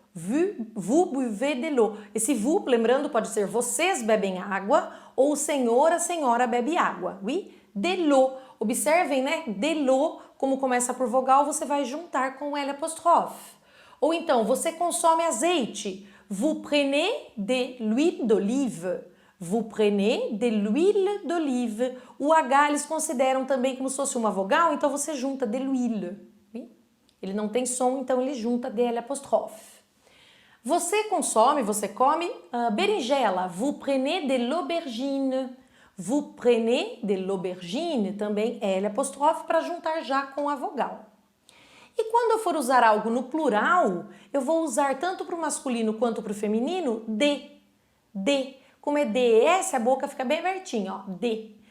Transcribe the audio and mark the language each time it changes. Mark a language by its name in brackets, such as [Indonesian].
[French] vous buvez de l'eau. [Portuguese] Esse vous, lembrando, pode ser vocês bebem água ou o senhor, a senhora bebe água. [French] Oui, de l'eau. [Portuguese] Observem, né? De l'eau, como começa por vogal, você vai juntar com L apóstrofe. Ou então, você consome azeite. [French] Vous prenez de l'huile d'olive. Vous prenez de l'huile d'olive. [Portuguese] O H eles consideram também como se fosse uma vogal, então você junta de l'huile. Ele não tem som, então ele junta DL apóstrofe. Você consome, você come berinjela. [French] Vous prenez de l'aubergine. Vous prenez de l'aubergine, [Portuguese] também L apóstrofe para juntar já com a vogal. E quando eu for usar algo no plural, eu vou usar tanto para o masculino quanto para o feminino de. Como é DS, a boca fica bem abertinha, ó, de.